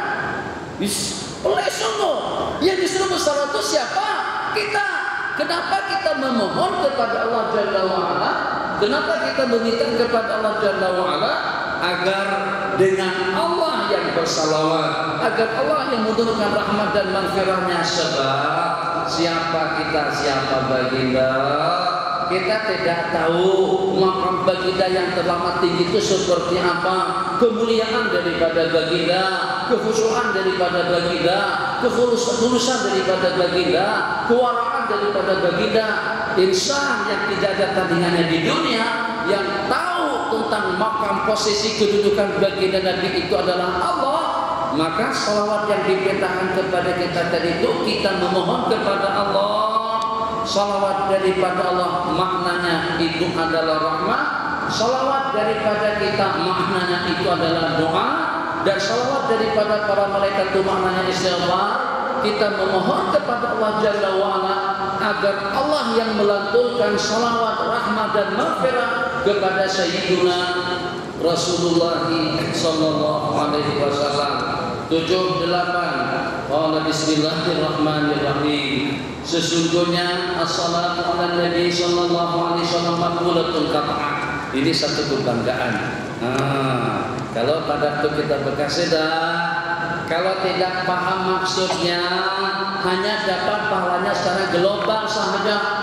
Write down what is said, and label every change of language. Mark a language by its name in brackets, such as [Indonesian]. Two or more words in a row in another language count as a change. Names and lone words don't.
[Malay] Oleh sungguh yang disuruh bersalawat itu siapa? Kita. Kenapa kita memohon kepada Allah [Arabic] جل وعلا? [Malay] Kenapa kita meminta kepada Allah [Arabic] جل وعلا? [Malay] Agar dengan Allah yang bersalawat, agar Allah yang menurunkan rahmat dan maghfirahnya. Sebab siapa kita, siapa baginda, kita tidak tahu makam baginda yang terlampau tinggi itu seperti apa, kemuliaan daripada baginda, kekhusyuan daripada baginda, ketulusan daripada baginda, kewaraan daripada baginda. Insan yang tidak ada tandingannya di dunia, yang tahu tentang makam posisi kedudukan baginda Nabi itu adalah Allah, maka salawat yang diperintahkan kepada kita tadi itu kita memohon kepada Allah. Salawat daripada Allah maknanya itu adalah rahmat, salawat daripada kita maknanya itu adalah doa, dan salawat daripada para malaikat itu maknanya istighfar. Kita memohon kepada Allah [Arabic] جل وعلا [Malay] agar Allah yang melanturkan salawat, rahmat dan maghfirah kepada Sayyiduna Rasulullah [Arabic] صلى الله عليه وسلم. [Malay] 78. [Arabic] قال بسم الله الرحمن الرحيم. Sesungguhnya الصلاة على النبي صلى الله عليه وسلم مقبولة قطعا. [Malay] Ini satu kebanggaan. Kalau pada waktu kita berkasidah, kalau tidak paham maksudnya, hanya dapat pahalanya secara global sahaja.